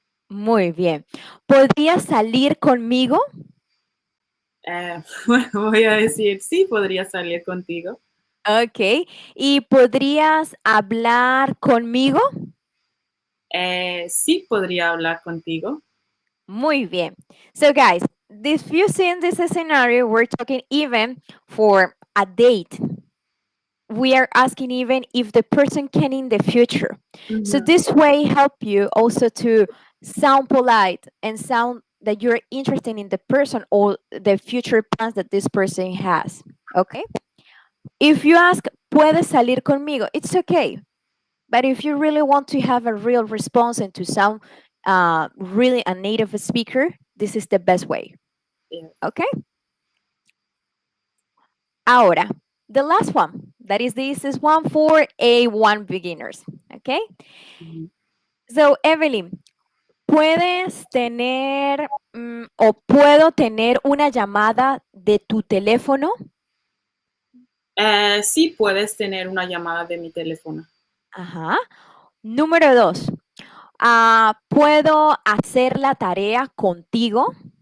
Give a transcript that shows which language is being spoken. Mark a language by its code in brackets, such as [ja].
[es] Muy bien. ¿Podrías salir conmigo? Bueno, voy a decir, sí podría salir contigo. [en] Ok. [es] ¿Y podrías hablar conmigo? Sí podría hablar contigo. Muy bien. [en] So, guys, if you see in this scenario, we're talking even for a date. We are asking even if the person can in the future. So Ujú. this way help you also to sound polite and sound that you're interested in the person or the future plans that this person has. Okay. If you ask, [es] ¿puedes salir conmigo? [en] It's okay. But if you really want to have a real response and to sound really a native speaker, this is the best way. Yeah. Okay? Ahora, the last one. This is one for A1 beginners. Okay? Mhm. [es] So, Evelyn, ¿puedes tener o puedo tener una llamada de tu teléfono? Sí, puedes tener una llamada de mi teléfono. Ajá. Número dos, ¿puedo hacer la tarea contigo?